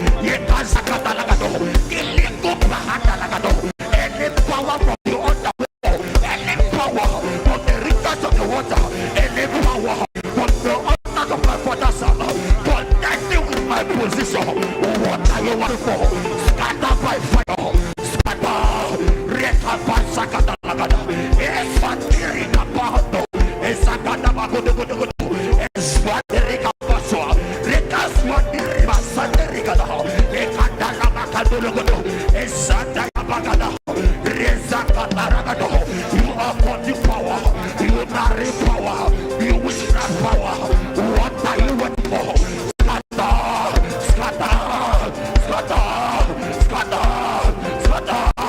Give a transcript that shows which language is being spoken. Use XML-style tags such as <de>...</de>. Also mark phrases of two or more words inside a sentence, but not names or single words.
<en>Any power from the underworld, any power from the rivers of the water, any power from the altars of my father's house, contending with my position, what are you waiting for? Scatter by fire, scatter. Reka pasakata lagada, eswatirika pahato, esakata bagodogodogodo, eswatirika paswa, reka swatirika satirika da, ekata labakadogodo, esata yabagada, rezakata ragado. You are for the power, you marry power, you witchcraft power. What are you waiting for? Scatter, scatter, scatter, scatter, scatter.</en>